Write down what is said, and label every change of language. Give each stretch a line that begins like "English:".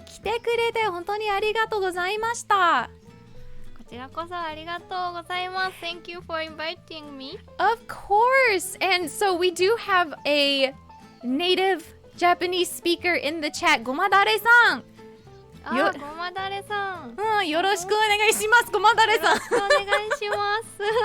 Japanese: 来てくれて本当にありがとうございました。こちらこそありがとうございます。
English: Thank you for inviting me. Of course. And so we do have a native Japanese speaker in the chat.
Japanese: ごまだれさん。ごまだれさん。よろしくお願いします。ごまだれさん。よろしくお願いします。